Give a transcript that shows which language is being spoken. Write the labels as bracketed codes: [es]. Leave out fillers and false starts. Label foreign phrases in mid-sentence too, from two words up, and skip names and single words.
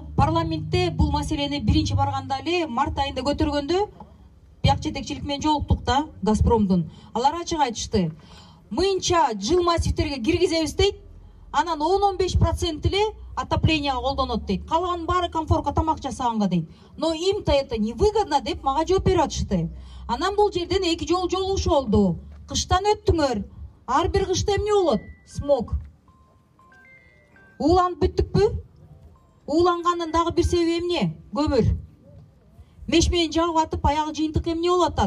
[ky] Парламентте бул маселени биринчи барганда эле март айында көтөргөндө бияк жетекчилик менен жолуктук да Газпромдун. Алар ачык айтышты. Мыйынча жыл массивтерге киргизебиз дейт. Анан 10-15% эле отопленияга колдонот дейт. Калган баары комфортко тамак жасаганга дейт. [ru] Но им-то это невыгодно [ky] деп мага жооп берип атышты. Анан бул жерден 2 жолу жолугуш болду. Кыштан өттүңөр. Ар бир кышта эмне болот? Смог. Ууланып бүттүкпү? Ууланганын дагы бир себеби эмне? Көмүр. Меш менен жагып атып, аягы жыйынтык эмне болуп атат?